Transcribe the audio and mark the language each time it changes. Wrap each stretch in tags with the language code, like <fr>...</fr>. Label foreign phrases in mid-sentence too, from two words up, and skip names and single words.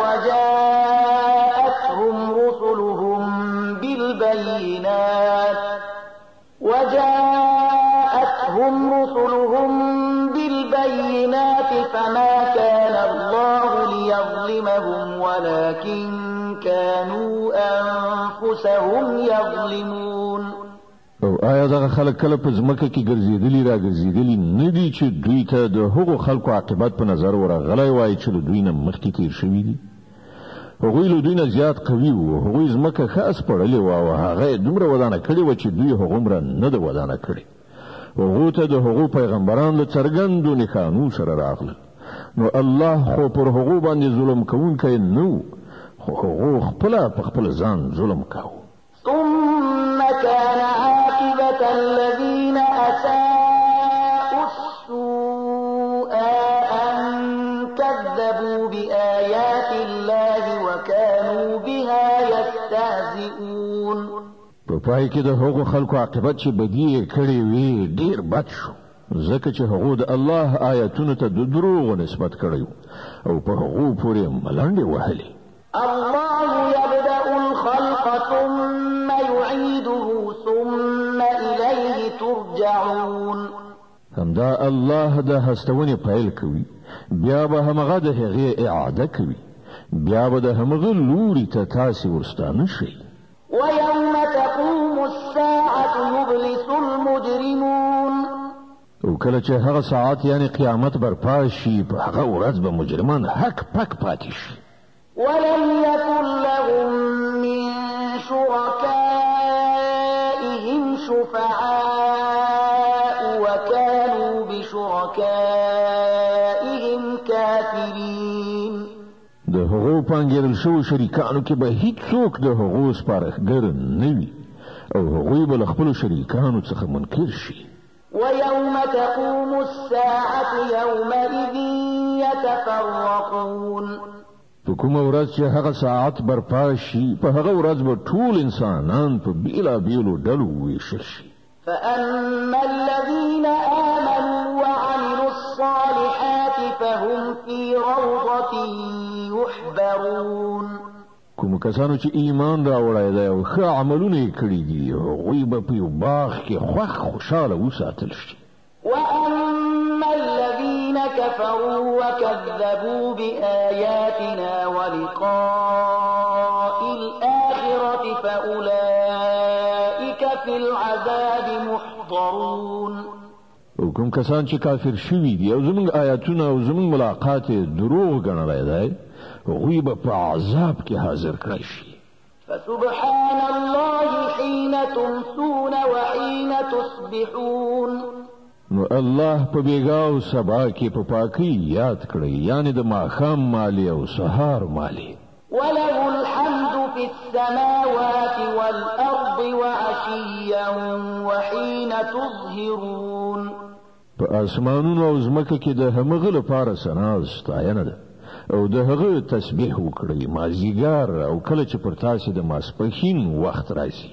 <ar>وجاءتهم رسلهم بالبينات فما كان الله ليظلمهم ولكن كانوا أنفسهم يظلمون.</ar> <ps>او آیا دغه خلک کله په ځمکه کې ګرځېدلي را ګرځېدلي نه دي چې دوی ته د هغو خلکو عاقبت په نظر ورغلی وای چې له دوی نه مخکې تیر شوي دي؟ هغوی له دوی نه زیات قوي وو، هغوی ځمکه ښه اسپړلې وه او هغه یې دومره ودانه کړې وه چې دوی هغومره نه ده ودانه کړې. هغو ته د هغو پیغمبران له څرګندو نښانو سره راغلل، نو الله خو پر هغو باندې ظلم کوونکی نه و، خو هغو خپله په خپل ځان ظلم کاوه.</ps> <ar>ثم كان عاقبة الذين أساءوا السوء أن كذبوا بآيات الله وكانوا بها يستهزئون.</ar> <ps>په پای کې د هغو خلکو عاقبت چې بدی یې کړې وي ډېر بد شو، ځکه چې هغو د الله آیاتونو ته د دروغو نسبت کړی او په هغو پورې ملنډې وهلې.</ps> <ar>الله يبدأ الخلق ثم يعيده ثم إليه ترجعون.</ar> <ps>همدا الله د هستونې پیل کوي، بیا به همغه د هغې اعاده کوي، بیا به د همغه لوري ته تاسې ورستانه شئ.</ps> <ar>ويوم تقوم الساعة يبلس المجرمون.</ar> <ps>او کله چې هغه ساعت یعنی قیامت برپا شي، په هغه ورځ به مجرمان حق پک پاتې شي.</ps> <ar>ولم يكن لهم من شركائهم شفعاء وكانوا بشركائهم كافرين.</ar> <ps>د هغو پانګېدل شوو شریکانو کې به هیڅوک د هغو سپارښتګر نه وي او هغوی به له خپلو شریکانو څخه منکر شي.</ps> <ar>ويوم تقوم الساعة يومئذ يتفرقون.</ar> <ps>په کومه ورځ چې هغه ساعت برپا شي، په هغه ورځ به ټول انسانان په بېلابېلو ډلو وویشل شي.</ps> <ar>فأما الذين آمنوا وعملوا الصالحات فهم في روضة يحبرون.</ar> <ps>کوم کسانو چې ایمان راوړی دی او ښه عملونه یې کړي دي، هغوی به په یو باغ کې خوښ خوشحاله وساتل شي.</ps> <ar>وأما الذين كفروا وكذبوا بآياتنا ولقاء الآخرة فأولئك في العذاب محضرون.</ar> <ps>کوم کسان چې کافر شوي دي او زموږ آیاتونه او زموږ ملاقات دروغ ګڼلای دی هغوی به په عذاب کې حاضر کړی شي.</ps> <ar>فسبحان الله حين تمسون وحين تصبحون.</ar> <ps>نو الله په بیګا او سبا کې په پاکي یاد کړی یعنی د ماښام مالی او سهار مالی.</ps> <ar>وله الحمد في السماوات والأرض وعشيا وحين تظهرون.</ar> <ps>په اسمانونو او ځمکه کې د همغه لپاره ثنا ستاینه ده او د هغه تسبیح وکړي مازیګر او کله چې پر تاسو د ماسپښین وخت راځي.</ps>